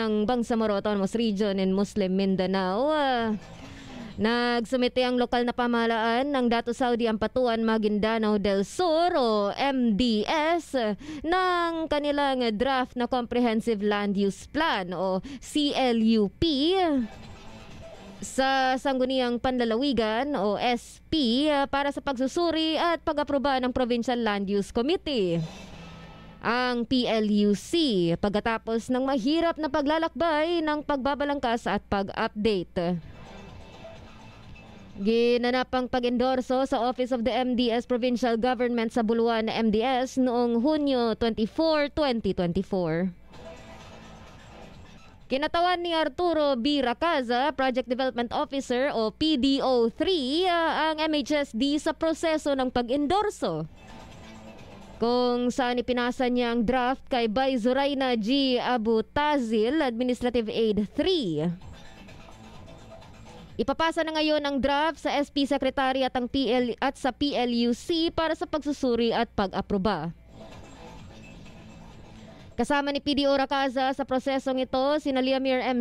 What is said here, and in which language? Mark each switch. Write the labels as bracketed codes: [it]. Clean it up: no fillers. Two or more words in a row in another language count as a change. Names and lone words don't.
[tl] ng Bangsamoro Autonomous Region in Muslim Mindanao, nagsumite ang lokal na pamahalaan ng Dato Saudi Ampatuan Maguindanao del Sur o MDS ng kanilang draft na Comprehensive Land Use Plan o CLUP sa Sangguniang Panlalawigan o SP para sa pagsusuri at pag-aproba ng Provincial Land Use Committee. Ang PLUC pagkatapos ng mahirap na paglalakbay ng pagbabalangkas at pag-update. Ginanap ang pag-endorso sa Office of the MDS Provincial Government sa Buluan na MDS noong Hunyo 24, 2024. Kinatawan ni Arturo B. Racaza, Project Development Officer o PDO3, ang MHSD sa proseso ng pag-endorso. Kung saan ipinasa niya ang draft kay Bay Zoraina G. Abu Tazil, Administrative Aid 3. Ipapasa na ngayon ang draft sa SP Secretary at sa PLUC para sa pagsusuri at pag-aproba. Kasama ni PDO Racaza sa prosesong ito, sina Liamir M.